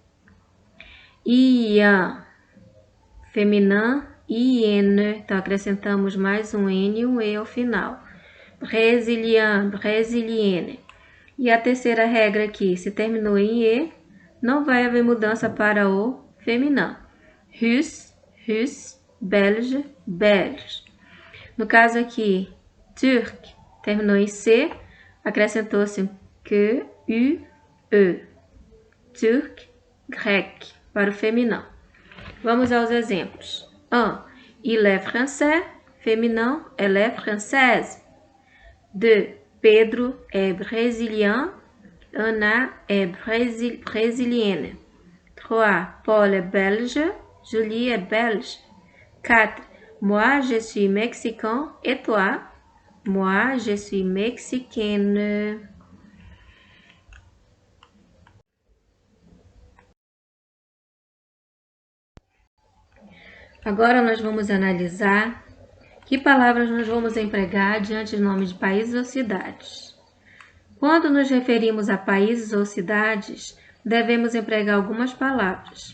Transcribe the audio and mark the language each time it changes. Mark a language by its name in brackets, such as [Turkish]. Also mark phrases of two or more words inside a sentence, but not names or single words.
[Portuguese] Ian, feminino, IN, então acrescentamos mais um N e um E ao final. [French] Brésilien, brésilienne. [Portuguese] E a terceira regra aqui, se terminou em E, não vai haver mudança para o feminino. [French] Russe, russe, belge, belge. [Portuguese] No caso aqui, turc, terminou em C, acrescentou-se que, U, E. [French] Turc, grec, [Portuguese] para o feminino. Vamos aos exemplos. 1. [French] Il est français, féminin, elle est française. 2. Pedro est brésilien, Ana est brésilienne. 3. Paul est belge, Julie est belge. 4. Moi, je suis mexicain et toi? Moi, je suis mexicaine. [Portuguese] Agora nós vamos analisar que palavras nós vamos empregar diante de nomes de países ou cidades. Quando nos referimos a países ou cidades, devemos empregar algumas palavras.